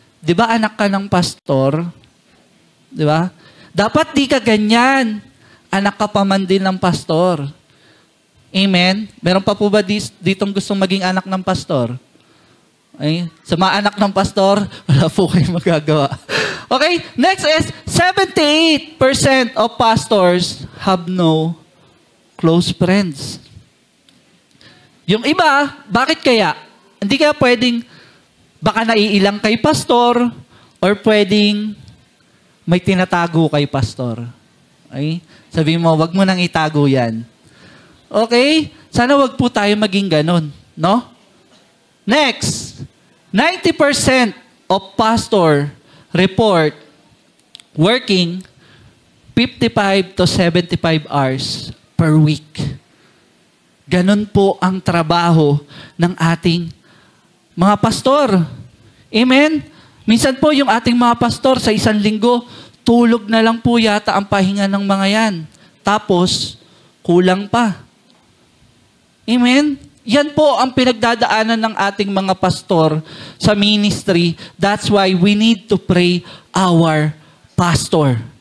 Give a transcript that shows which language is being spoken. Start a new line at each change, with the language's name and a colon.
Filipino: Diba anak ka ng pastor? Diba? Dapat di ka ganyan. Anak ka pa man din ng pastor. Amen? Meron pa po ba ditong gustong maging anak ng pastor? Okay? Sa mga anak ng pastor, wala po kayong magagawa. Okay?
English: Next is, 78% of pastors have no close friends.
Filipino: Yung iba, bakit kaya? Hindi kaya pwedeng, baka naiilang kay pastor, or pwedeng may tinatago kay pastor. Okay? Sabi mo, wag mo nang itago yan. Okay? Sana wag po tayo maging ganon. No?
English: Next, 90% of pastor report working 55 to 75 hours per week.
Filipino: Ganon po ang trabaho ng ating mga pastor. Amen? Minsan po yung ating mga pastor sa isang linggo, tulog na lang po yata ang pahinga ng mga yan. Tapos, kulang pa. Amen? Yan po ang pinagdadaanan ng ating mga pastor sa ministry.
English: That's why we need to pray our pastor.